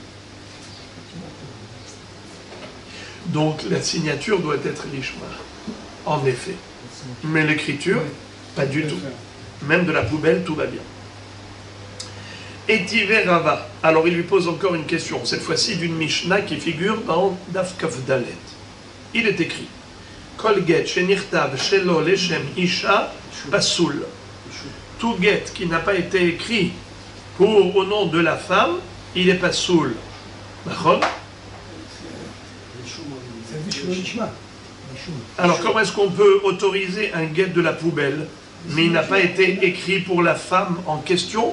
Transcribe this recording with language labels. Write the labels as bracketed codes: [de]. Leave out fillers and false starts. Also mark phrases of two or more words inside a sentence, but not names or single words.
[fr] Donc la signature doit être l'ishma, en effet. Mais l'écriture, pas du tout. Même de la poubelle, tout va bien. [arc] Etivé Rava. [fr] Alors il lui pose encore une question, cette fois-ci d'une Mishnah qui figure dans [he] דף כ״ד. [fr] Il est écrit [he] כל גט שנכתב שלא לשם אשה פסול. [fr] Tout get qui n'a pas été écrit au nom de la femme, il est pasoul. D'accord? Alors comment est-ce qu'on peut autoriser un get de la poubelle, mais il n'a pas été écrit pour la femme en question?